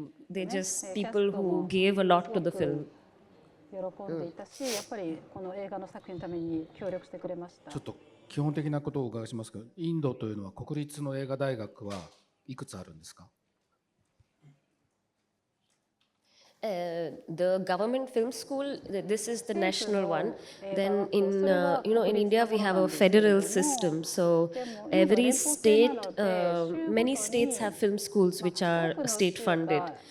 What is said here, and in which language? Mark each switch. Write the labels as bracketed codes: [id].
[en] They're just people who gave a lot to the film. [ja] 喜んでいたし、やっぱりこの映画の作品のために協力してくれました。ちょっと基本的なことをお伺いしますけど、インドというのは国立の映画大学はいくつあるんですか？ [en] The government film school, this is the national one. Then in in India we have a federal system. So every state, many states have film schools which are state funded.